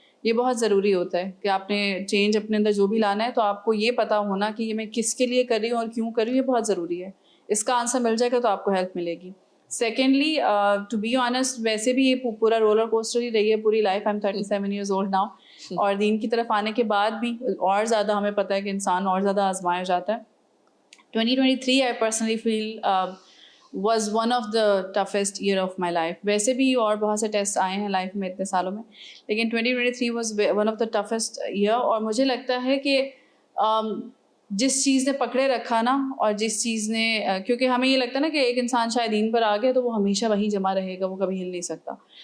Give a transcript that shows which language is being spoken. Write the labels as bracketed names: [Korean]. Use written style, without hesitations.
[Urdu] یہ بہت ضروری ہوتا ہے کہ آپ نے چینج اپنے اندر جو بھی لانا ہے تو آپ کو یہ پتہ ہونا کہ یہ میں کس کے لیے کر رہی ہوں اور کیوں کر رہی ہوں, یہ بہت ضروری ہے. اس کا آنسر مل جائے گا تو آپ کو ہیلپ ملے گی. سیکنڈلی, ٹو بی آنیسٹ, ویسے بھی یہ پورا رولر کوسٹر ہی رہی ہے پوری life. [English] I am 37 years old now, [Urdu] اور دین کی طرف آنے کے بعد بھی اور زیادہ ہمیں پتہ ہے کہ انسان اور زیادہ آزمایا جاتا ہے. [English] 2023 I personally feel was one of the toughest year of my life. [Urdu] ویسے بھی اور بہت سے ٹیسٹ آئے ہیں لائف میں اتنے سالوں میں, لیکن 2023 [English] was one of the toughest year. [Urdu] اور مجھے لگتا ہے کہ جس چیز نے پکڑے رکھا نا, اور جس چیز نے, کیونکہ ہمیں یہ لگتا ہے نا کہ ایک انسان شاید دین پر آ گیا تو وہ ہمیشہ وہیں جمع رہے گا, وہ کبھی ہل نہیں سکتا.